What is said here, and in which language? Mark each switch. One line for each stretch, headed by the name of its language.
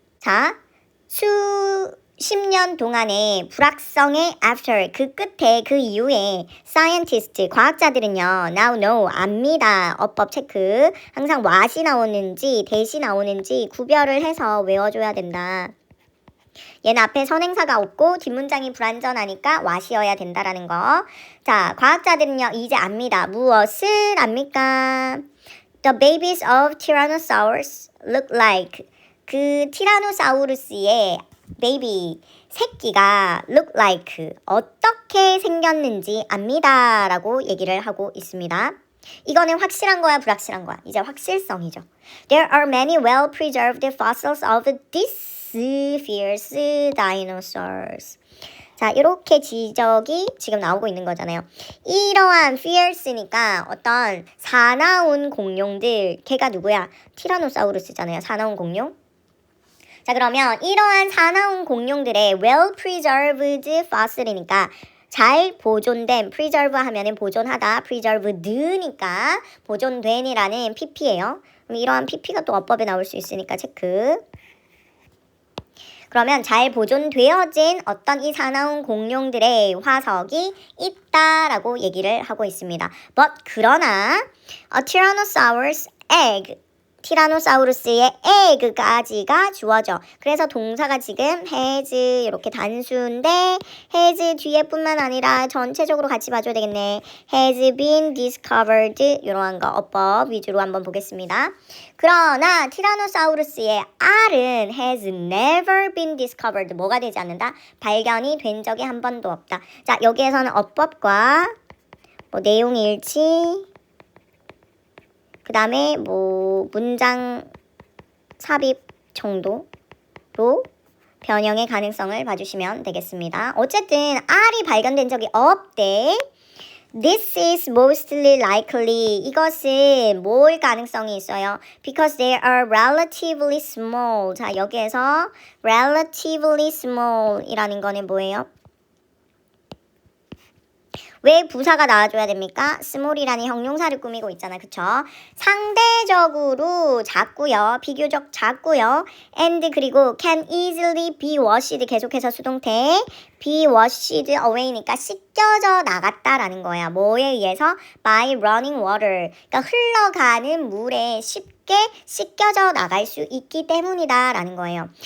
Korean: 자, 수십 년 동안의 불확성의 after, 그 끝에, 그 이후에 scientist, 과학자들은요,
English: now know,
Korean: 압니다. 어법 체크. 항상 what이 나오는지, that이 나오는지 구별을 해서 외워줘야 된다. 얘는 앞에 선행사가 없고 뒷문장이 불완전하니까 what이어야 된다라는 거. 자, 과학자들은요, 이제 압니다. 무엇을 압니까?
English: The babies of Tyrannosaurus look like.
Korean: 그 티라노사우루스의 베이비, 새끼가 look like, 어떻게 생겼는지 압니다 라고 얘기를 하고 있습니다. 이거는 확실한 거야, 불확실한 거야? 이제 확실성이죠.
English: There are many well-preserved fossils of these fierce dinosaurs.
Korean: 자, 이렇게 지적이 지금 나오고 있는 거잖아요. 이러한 fierce니까 어떤 사나운 공룡들, 걔가 누구야? 티라노사우루스잖아요. 사나운 공룡. 자, 그러면 이러한 사나운 공룡들의 well-preserved fossil이니까 잘 보존된, preserve 하면은 보존하다, preserved니까 보존된이라는 pp예요. 그럼 이러한 pp가 또 어법에 나올 수 있으니까 체크. 그러면 잘 보존되어진 어떤 이 사나운 공룡들의 화석이 있다라고 얘기를 하고 있습니다. But 그러나
English: a Tyrannosaurus egg,
Korean: 티라노사우루스의 egg까지가 주어져. 그래서 동사가 지금 has 이렇게 단수인데 has 뒤에뿐만 아니라 전체적으로 같이 봐줘야 되겠네. has been discovered 이러한 거 어법 위주로 한번 보겠습니다. 그러나 티라노사우루스의 R은
English: has never been discovered.
Korean: 뭐가 되지 않는다? 발견이 된 적이 한 번도 없다. 자, 여기에서는 어법과 뭐 내용 일치, 그 다음에 뭐 문장 삽입 정도로 변형의 가능성을 봐주시면 되겠습니다. 어쨌든 R이 발견된 적이 없대.
English: This is mostly likely.
Korean: 이것은 뭘 가능성이 있어요?
English: Because they are relatively small.
Korean: 자, 여기에서 relatively small 이라는 거는 뭐예요? 왜 부사가 나와줘야 됩니까? small이라는 형용사를 꾸미고 있잖아. 그쵸? 상대적으로 작고요. 비교적 작고요. and 그리고
English: can easily be washed
Korean: 계속해서 수동태 be washed away니까 씻겨져 나갔다라는 거야. 뭐에 의해서?
English: by running water.
Korean: 그러니까 흘러가는 물에 쉽게 씻겨져 나갈 수 있기 때문이다 라는 거예요.